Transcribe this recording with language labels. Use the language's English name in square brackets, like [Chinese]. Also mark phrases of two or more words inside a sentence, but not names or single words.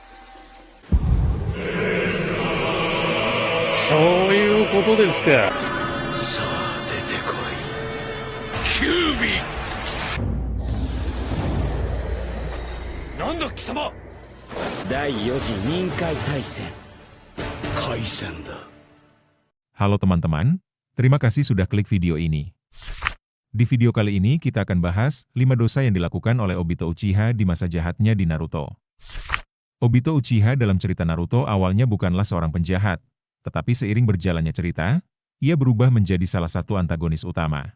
[Japanese] そういうことですか。さあ出てこい、キュービー。なんだ貴様。第4次任海大戦。海戦だ。 [Indonesian] Halo teman-teman, terima kasih sudah klik video ini. Di video kali ini kita akan bahas 5 dosa yang dilakukan oleh Obito Uchiha di masa jahatnya di Naruto. Obito Uchiha dalam cerita Naruto awalnya bukanlah seorang penjahat, tetapi seiring berjalannya cerita, ia berubah menjadi salah satu antagonis utama.